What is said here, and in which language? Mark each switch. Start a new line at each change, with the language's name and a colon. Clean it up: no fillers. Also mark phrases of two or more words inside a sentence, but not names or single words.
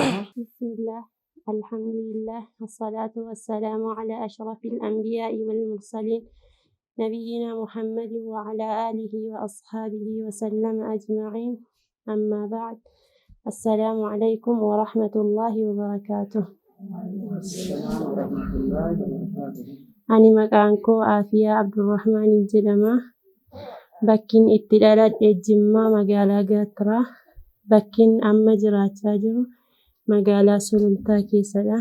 Arabic: بسم الله الحمد لله والصلاة والسلام على أشرف الأنبياء والمرسلين نبينا محمد وعلى آله وأصحابه وسلم أجمعين أما بعد. السلام عليكم ورحمة الله وبركاته።
Oromo: ani maqaan koo Aafiyaa Abdurrahmaan jedhama. Bakkin itti dhaladhe Jimmaa magaalaa Gaattiraa. Bakkin amma jiraachaa jiru magaalaa Sulultaa keessadha.